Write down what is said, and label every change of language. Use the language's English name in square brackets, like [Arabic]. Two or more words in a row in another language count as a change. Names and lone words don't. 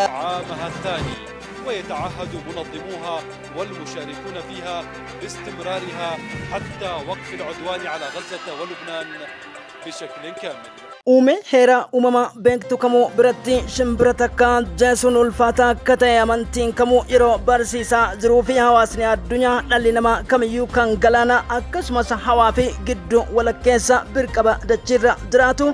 [Arabic] عامها الثاني ويتعهد منظموها والمشاركون فيها باستمرارها حتى وقف العدوان على غزة ولبنان بشكل كامل. [Oromo] uume heera uumama beektu kamuu biratti shimbira takka jeesuun ulfaataa akka ta'e amantiin kamuu yeroo barsiisaa jiruu fi hawaasni addunyaa dhalli namaa kamiyyuu kan galaana akkasumas hawaa fi gidduu walakkeessa birqaba dachiirra jiraatu